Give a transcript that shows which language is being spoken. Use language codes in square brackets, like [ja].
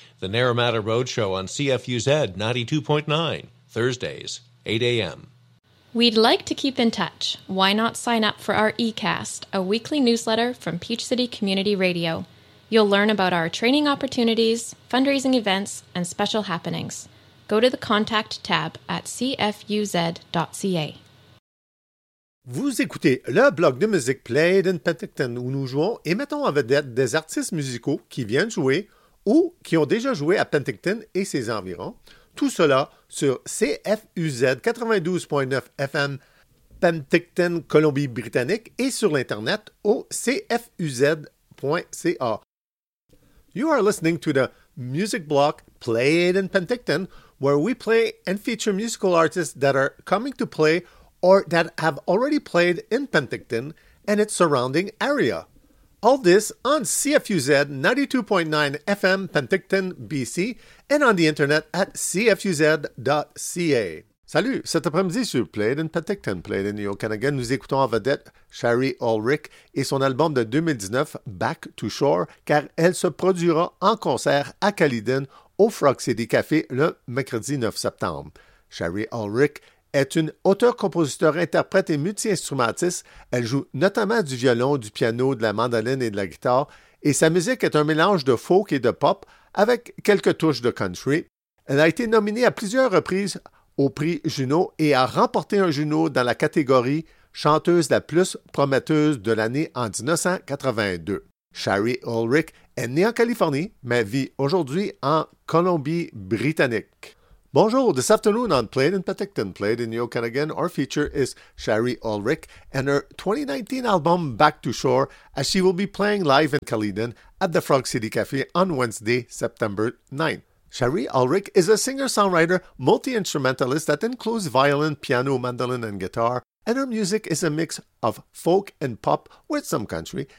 [en] The Naramata Road Show on CFUZ 92.9, Thursdays, 8 a.m. We'd like to keep in touch. Why not sign up for our eCast, a weekly newsletter from Peach City Community Radio? You'll learn about our training opportunities, fundraising events, and special happenings. Go to the contact tab at cfuz.ca. [fr] Vous écoutez le blog de musique Played in Penticton, où nous jouons et mettons en vedette des artistes musicaux qui viennent jouer ou qui ont déjà joué à Penticton et ses environs. Tout cela sur CFUZ 92.9 FM Penticton, Colombie-Britannique et sur l'Internet au cfuz.ca. [en] You are listening to the music block Played in Penticton, where we play and feature musical artists that are coming to play or that have already played in Penticton and its surrounding area. All this on CFUZ 92.9 FM Penticton, BC, and on the internet at cfuz.ca. [fr] Salut, cet après-midi sur Played in Penticton, Played in New York, Canada, nous écoutons en vedette Shari Ulrich et son album de 2019, Back to Shore, car elle se produira en concert à Caledon au Frog City Café le mercredi 9 septembre. Shari Ulrich est une auteure, compositeur, interprète et multi-instrumentiste. Elle joue notamment du violon, du piano, de la mandoline et de la guitare, et sa musique est un mélange de folk et de pop avec quelques touches de country. Elle a été nominée à plusieurs reprises au prix Juno et a remporté un Juno dans la catégorie chanteuse la plus prometteuse de l'année en 1982. Shari Ulrich est née en Californie, mais vit aujourd'hui en Colombie-Britannique. Bonjour, [en] this afternoon on Played in Penticton, Played in New York again, our feature is Shari Ulrich and her 2019 album Back to Shore, as she will be playing live in Caledon at the Frog City Cafe on Wednesday, September 9th. Shari Ulrich is a singer-songwriter, multi-instrumentalist that includes violin, piano, mandolin, and guitar, and her music is a mix of folk and pop with some country.